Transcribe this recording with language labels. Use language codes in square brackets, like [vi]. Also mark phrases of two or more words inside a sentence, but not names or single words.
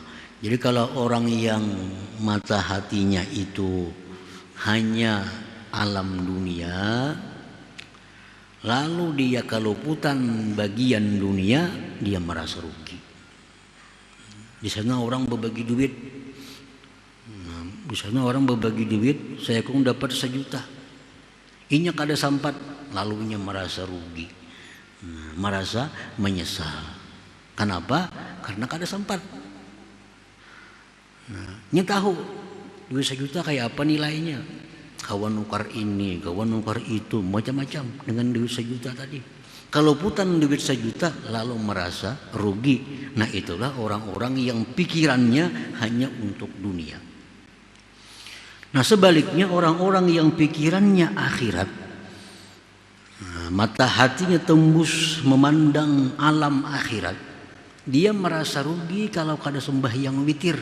[id] Jadi kalau orang yang mata hatinya itu hanya alam dunia, lalu dia keluputan bagian dunia, dia merasa rugi. Di sana orang berbagi duit. Nah, di sana orang berbagi duit, saya kong dapat 1 juta. [bjn] Inya kada sampat, lalu inya merasa rugi. [id] Nah, merasa menyesal. Kenapa? [bjn] Karena kada sempat. Nah, inya tahu duit 1 juta kayak apa nilainya. Kawan nukar ini, kawan nukar itu, macam-macam dengan duit 1 juta tadi. Kalau putan duit 1 juta lalu merasa rugi. [id] Nah, itulah orang-orang yang pikirannya hanya untuk dunia. Nah, sebaliknya orang-orang yang pikirannya akhirat, nah, mata hatinya tembus memandang alam akhirat, dia merasa rugi kalau kada sembahyang witir.